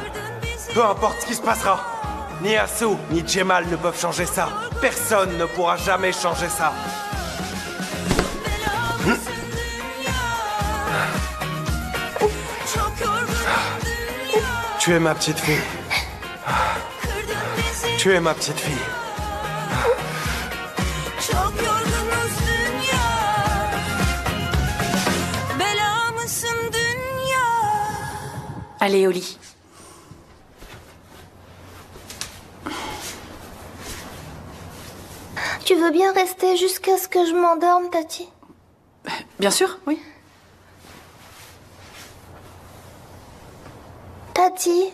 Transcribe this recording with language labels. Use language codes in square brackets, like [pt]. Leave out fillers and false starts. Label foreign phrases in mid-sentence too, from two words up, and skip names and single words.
[fr] Peu importe ce qui se passera. Ni Asu, ni Jemal ne peuvent changer ça. Personne ne pourra jamais changer ça. Tu es ma petite fille. Tu es ma petite fille. [tr] Çok yorgunuz dünya. Bela mısın dünya? [fr] Allez au lit. Tu veux bien rester jusqu'à ce que je m'endorme, Tati? Bien sûr, oui. Tati,